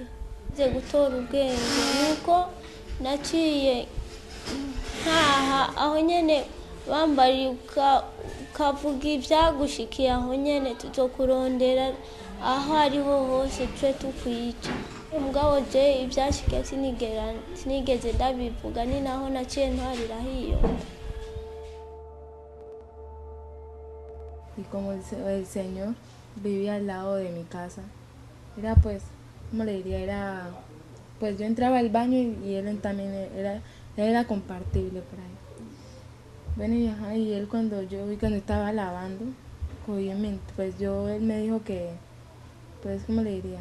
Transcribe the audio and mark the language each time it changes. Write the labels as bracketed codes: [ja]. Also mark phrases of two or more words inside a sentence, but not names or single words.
[rn] Nze gutora ubwenge nuko naciye ntaha aho nyene bambariye ukavuga ivyagushikiye aho nyene tuzokurondera aho ariho hose twe tukwica. Mugabo je ivyashikiye sinigeze ndabivuga, ni naho naciye ntwarira hiyo. [es] Y como el señor vivía al lado de mi casa, era pues, ¿cómo le diría? Era, pues yo entraba al baño y él también era compartible por ahí. Bueno, y él cuando estaba lavando, pues él me dijo que, pues, ¿cómo le diría?